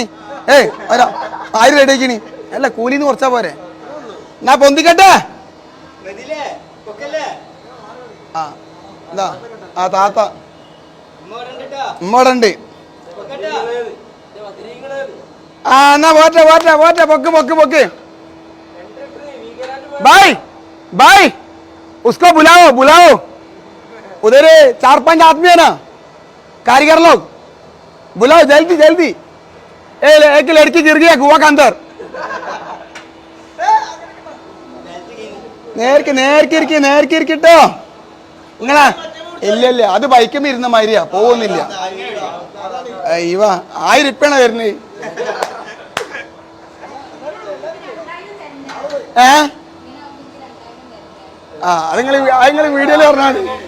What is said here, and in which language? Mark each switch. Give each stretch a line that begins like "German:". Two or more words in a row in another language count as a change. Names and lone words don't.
Malayalam: 1000 റെഡിയാക്കിനി. അല്ല കൂലിന്ന് കുറച്ചാ പോരെ. എന്നാ പൊന്തിക്കട്ടെ. ആ എന്താ ആ താത്ത ഉമ്മോടുണ്ട്. ആ എന്നാ പോട്ടെ പോട്ടെ പോട്ടെ. പൊക്ക് പൊക്ക് പൊക്ക്.
Hindi: भाई भाई उसको बुलाओ बुलाओ. उधर 4-5 आदमी है ना, कारीगर लोग. बुलाओ जल्दी जल्दी. एक लड़की गिर गया कुआं के अंदर.
Malayalam: നേർക്കിട്ടോ നിങ്ങളാ. ഇല്ല ഇല്ല, അത് ബൈക്കുമ്പോ ഇരുന്ന മാതിരിയാ, പോകുന്നില്ല. ഇവ 1000 രൂപയാണ് വരുന്നത്. അത് നിങ്ങൾ വീഡിയോയിൽ പറഞ്ഞാണ്.